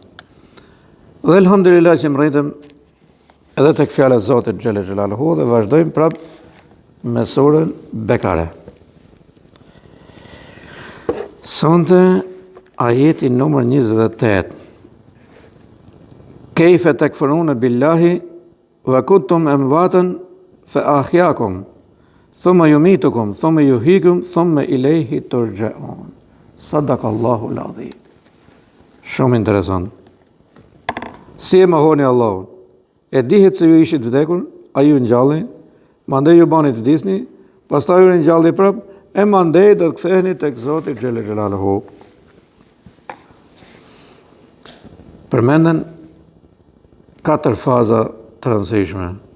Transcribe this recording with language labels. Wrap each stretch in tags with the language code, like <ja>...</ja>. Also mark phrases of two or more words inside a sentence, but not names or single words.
<sq>Dhe elhamdulillah që mrejtëm edhe tek fjala e Zotit</sq> <ar>جل جلاله</ar> <sq>dhe vazhdojmë prapë me surën Bekare. Sonte ajeti numër 28.</sq> <ar>كيف تكفرون بالله وكنتم أمواتا فأحياكم ثم يميتكم ثم يحييكم ثم إليه ترجعون. صدق الله العظيم.</ar> <sq>Shumë interesant. Si e mohoni Allahun? E dihet se ju ishit vdekur, a ju ngjalli, mandej ju bani të vdisni, pastaj ju ngjalli prap, e mandej do të ktheheni tek Zoti</sq> <ar>جل جلاله.</ar> <sq>Përmenden 4 faza të rëndësishme.</sq>